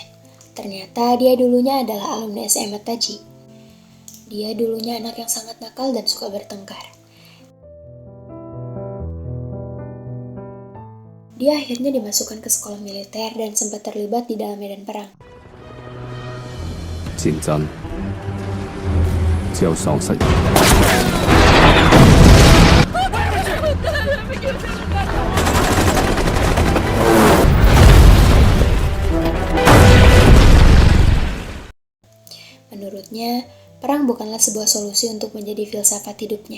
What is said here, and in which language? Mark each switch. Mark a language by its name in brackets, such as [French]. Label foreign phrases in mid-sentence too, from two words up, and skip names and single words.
[Indonesian] Ternyata dia dulunya adalah alumni SMA Taji. Dia dulunya anak yang sangat nakal dan suka bertengkar. Dia akhirnya dimasukkan ke sekolah militer dan sempat terlibat di dalam medan perang. [Cantonese] 戰爭只有喪失。 [Indonesian] Menurutnya, perang bukanlah sebuah solusi untuk menjadi filsafat hidupnya.